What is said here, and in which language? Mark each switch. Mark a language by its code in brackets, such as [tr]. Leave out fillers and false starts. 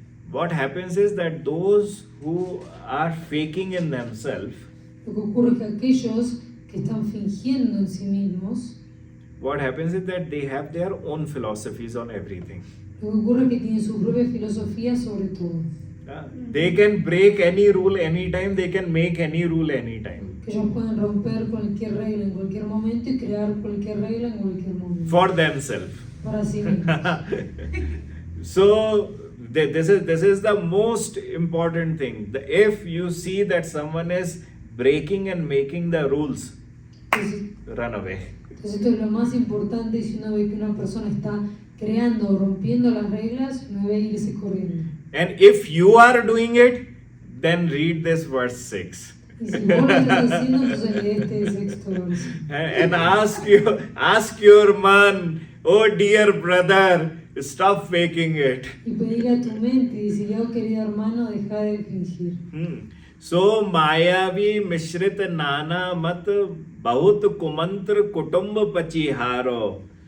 [en] What happens is that those who are faking in themselves, [es] Lo que ocurre es que aquellos que están fingiendo en sí mismos, [en] what happens is that they have their own philosophies on everything. [es] lo que ocurre es que tienen su propia filosofía sobre todo. [en] They can break any rule anytime, they can make any rule anytime. [es] Que ellos pueden romper cualquier regla en cualquier momento y crear cualquier regla en cualquier momento. [en] For themselves. [es] Para sí mismos. [en] So this is the most important thing. If you see that someone is breaking and making the rules, run away. [es] Entonces esto es lo más importante, y si uno ve que una persona está creando o rompiendo las reglas, uno debe irse corriendo. [en] And if you are doing it, then read this verse 6. [es] Y si vos lo estás haciendo, entonces lee este sexto verso. [en] And ask your man, oh dear brother, stop faking it. [es] Y pedirle a tu mente y decirle, oh querido hermano, deja de fingir. [hi] So मायावी मिश्रित नाना मत बहुत कुमंत्र कुटुंब पचिहारो.